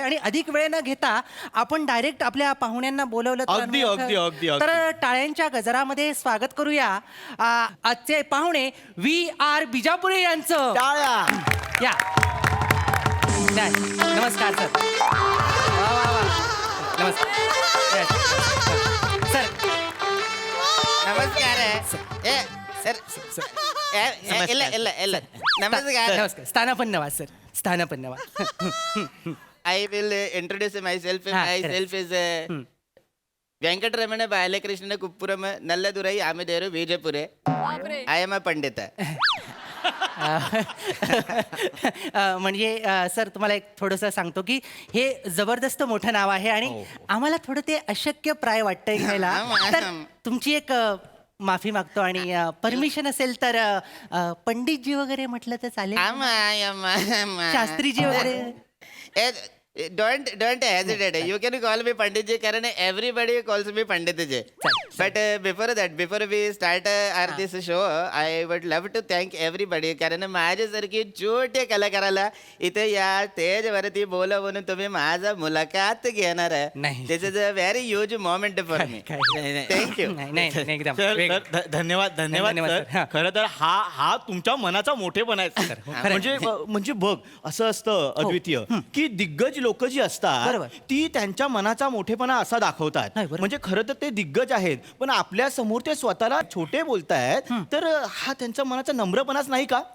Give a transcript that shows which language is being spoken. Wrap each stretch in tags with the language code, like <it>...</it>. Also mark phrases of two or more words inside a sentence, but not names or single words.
<mr>आणि अधिक वेळ न घेता आपण डायरेक्ट आपल्या पाहुण्यांना बोलवलं तर टाळ्यांच्या गजरामध्ये स्वागत करूया आजचे पाहुणे VR बिजापुरे यांचं. या, नमस्कार सर. वा वा वा, नमस्कार सर.</mr> <kn>ನಮಸ್ಕಾರ ಸರ್ ಇಲ್ಲ ಇಲ್ಲ ಇಲ್ಲ ನಮಸ್ಕಾರ.</kn> <mr>नमस्कार. स्थानापन्न व्हा सर, स्थानापन्न व्हा.</mr> <en>I will introduce my self. My self is ವೆಂಕಟರಮಣ ಬಾಲಕೃಷ್ಣ ಕುಪ್ಪುರಮ ನಲ್ಲದುರೈ ಆಮೆದೇರು ವಿಜಯಪುರೆ. I am a Pandita.</en> <mr>म्हणजे सर तुम्हाला एक थोडंसं सांगतो की हे जबरदस्त मोठं नाव आहे आणि आम्हाला थोडं ते अशक्य प्राय वाटतंय घ्यायला. तर तुमची एक माफी मागतो आणि परमिशन असेल तर पंडितजी वगैरे म्हटलं तर चालेल? शास्त्रीजी वगैरे?</mr> <en>Don't hesitate. You can call me Panditji, कारण everybody calls me Panditji. But before we start this show, I would love to thank everybody,</en> <mr>कारण माझ्यासारखी छोट्या कलाकाराला इथे या स्टेजवरती बोलवून तुम्ही माझा मुलाखत घेणार आहे.</mr> <en>This is a very huge moment for me.</en> <mr>थँक्यू. धन्यवाद धन्यवाद. खरं तर हा तुमच्या मनाचा मोठेपणा आहे. म्हणजे बघ, असं असतं अद्वितीय की दिग्गज लोक जी असतात बरोबर. ती त्यांच्या मनाचा मोठेपणा असा दाखवतात म्हणजे खरं तर ते दिग्गज आहेत पण आपल्या समोर ते स्वतःला छोटे बोलतायत तर हा त्यांच्या मनाचा नम्रपणाच नाही का?</mr>